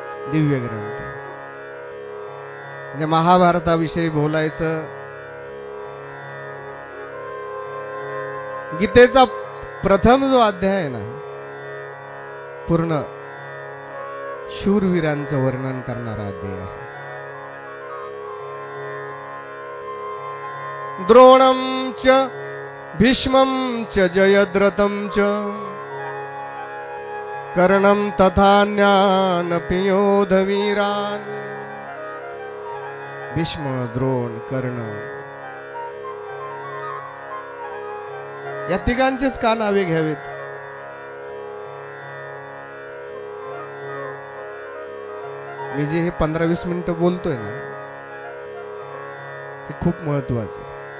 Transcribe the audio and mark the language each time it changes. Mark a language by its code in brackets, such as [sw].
[mr] दिव्य ग्रंथ म्हणजे महाभारताविषयी बोलायचं, गीतेचा प्रथम जो अध्याय आहे ना, पूर्ण शूरवीरांचं वर्णन करणारा अध्याय आहे। [sa] द्रोणं च भीष्मं च जयद्रथं च कर्णं तथान्यानपि योधवीरान्। [mr] भीष्म, द्रोण, कर्ण या तिघांचेच का नावे घ्यावेत? मी जे हे 15-20 मिनिटं बोलतोय ना, हे खूप महत्वाचं आहे।